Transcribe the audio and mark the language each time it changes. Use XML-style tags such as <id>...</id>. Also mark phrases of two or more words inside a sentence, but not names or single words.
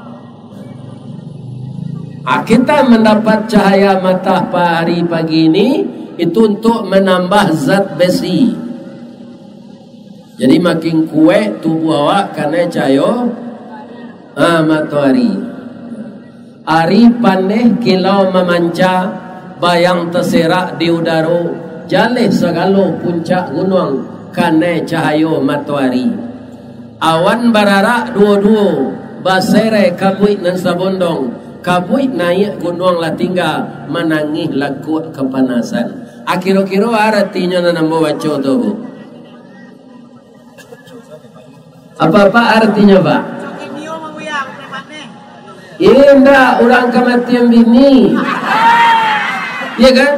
<id>Kita mendapat cahaya matahari pagi ini itu untuk menambah zat besi. Jadi makin kuat tubuh awak karena cahaya matahari.</id> <min>Ari pandeh kilau memanca, bayang terserak di udara, jaleh segala puncak gunung karena cahaya matahari. Awan bararak dua-dua, basere kabuik dan sabondong, kabuik naik gunung lah tinggal menangis laku kepanasan.</min> <id>Kira-kira artinya nambah baca tu. Apa artinya Pak? Indah orang kematian bini. Ya kan?</id>